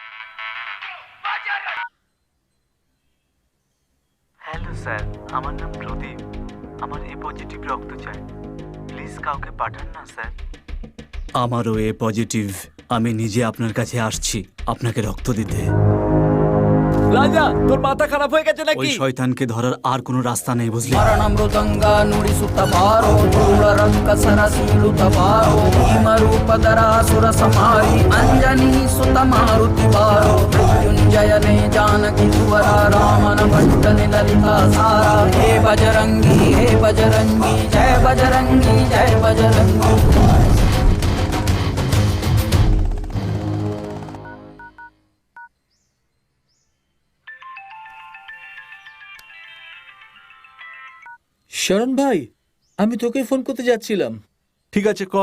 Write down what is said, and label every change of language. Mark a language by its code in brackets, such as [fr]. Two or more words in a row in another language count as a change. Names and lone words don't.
[bn] হ্যালো স্যার, আমার নাম প্রদীপ। আমার [en] A positive [bn] রক্ত চাই, প্লিজ কাউকে পাঠান না স্যার। আমারও [en] A positive. [bn] আমি নিজে আপনার কাছে আসছি আপনাকে রক্ত দিতে। রাজা, তোর মাথা খারাপ হয়ে গেছে ওই নাকি? শয়তানকে ধরার আর কোনো রাস্তা নেই, বুঝলি? [kn] ಮರಣ ಮೃದಂಗ ನುಡಿಸುತ್ತ ಬಾರೋ ಧೂಳ ರಂಕ ಸರಸೀಳುತ್ತ ಬಾರೋ ಭೀಮರೂಪಧರ ಸುರ ಸಮಾರಿ ಅಂಜನಿ ಸುತ ಮಾರುತಿ ಬಾರೋ ಮೃತ್ಯುಂಜಯನೇ ಜಾನಕಿ ತುವರ ರಾಮನ ಭಟ್ಟನೆ ಲಲಿತಾ ಸಾರ ಹೇ ಬಜರಂಗಿ ಜಯ ಬಜರಂಗಿ ಜಯ ಬಜರಂಗಿ। [bn] শরণ ভাই, আমি তোকে ফোন করতে যাচ্ছিলাম। ঠিক আছে, কর।